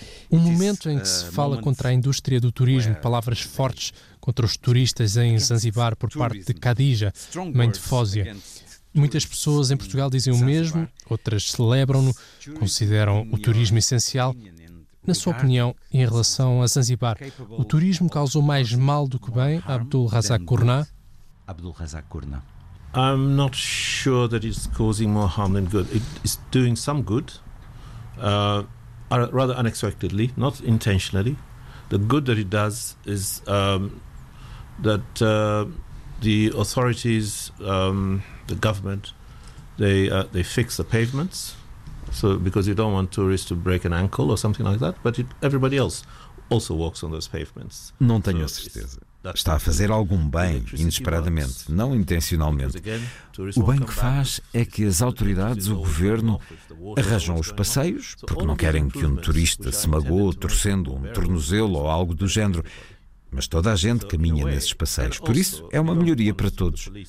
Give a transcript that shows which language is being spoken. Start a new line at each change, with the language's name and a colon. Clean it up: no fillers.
Portuguese: Um momento em que se fala contra a indústria do turismo, palavras fortes contra os turistas em Zanzibar por parte de Khadija, mãe de Fósia. Muitas pessoas em Portugal dizem o mesmo, outras celebram-no, consideram o turismo essencial. Na sua opinião, em relação a Zanzibar, o turismo causou mais mal do que bem, Abdul Razak Gurna? Abdul Razak Gurna.
English: I'm not sure that it's causing more harm than good. It is doing some good, rather unexpectedly, not intentionally. The good that it does is that the authorities, the government, they fix the pavements, so because you don't want tourists to break an ankle or something like that. But everybody else also walks on those pavements.
Portuguese: Não tenho certeza. Está a fazer algum bem, inesperadamente, não intencionalmente. O bem que faz é que as autoridades, o governo, arranjam os passeios, porque não querem que um turista se magoe torcendo um tornozelo ou algo do género. Mas toda a gente caminha nesses passeios. Por isso, é uma melhoria para todos.